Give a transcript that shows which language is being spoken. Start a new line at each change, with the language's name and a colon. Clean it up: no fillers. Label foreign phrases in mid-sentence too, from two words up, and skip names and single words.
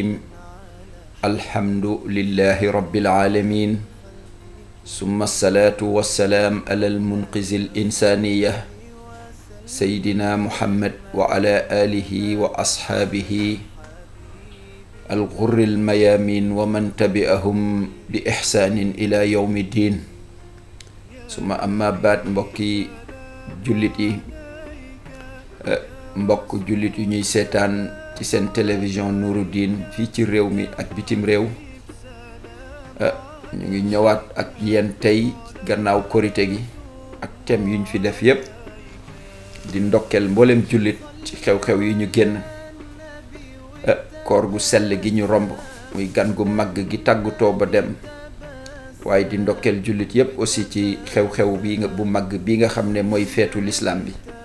Arabic: الحمد لله رب العالمين، ثم الصلاة والسلام على المنقذ الإنسانية سيدنا محمد وعلى آله وأصحابه الغر الميامين ومن تبعهم بإحسان إلى يوم الدين. ثم أما بعد
Wolof: mbokki jullit yi, mbokk jullit yu ñuy seetaan ci seen télévision Nouroudine fii ci réew mi ak bitim réew, ñu ngi ñëwaat ak yéen tey gannaaw korite gi ak thème yuñ fi def yépp di ndokkeel mboolem jullit ci xew-xew yi ñu génn, koor gu sell gi ñu romb muy gan gu màgg gi tàggutoo ba dem, waaye di ndokkeel jullit yépp aussi ci xew-xew bi bu màgg bi nga xam ne mooy feetu lislaam bi.